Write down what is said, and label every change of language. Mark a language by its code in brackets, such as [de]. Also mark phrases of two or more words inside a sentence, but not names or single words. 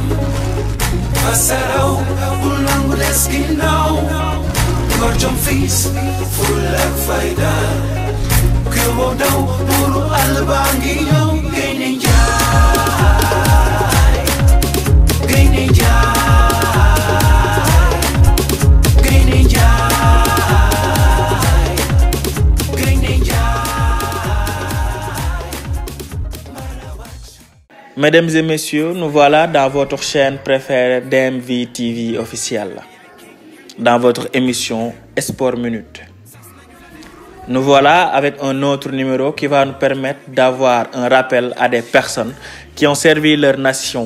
[fr] Pasarau ulang leskinau Gorjom fis fulak faida Kewodau buru albangiyo Gainin jai Gainin jai Gainin jai Gainin jai. Mesdames et messieurs, nous voilà dans votre chaîne préférée DMV TV officielle, dans votre émission Sport Minute. Nous voilà avec un autre numéro qui va nous permettre d'avoir un rappel à des personnes qui ont servi leur nation.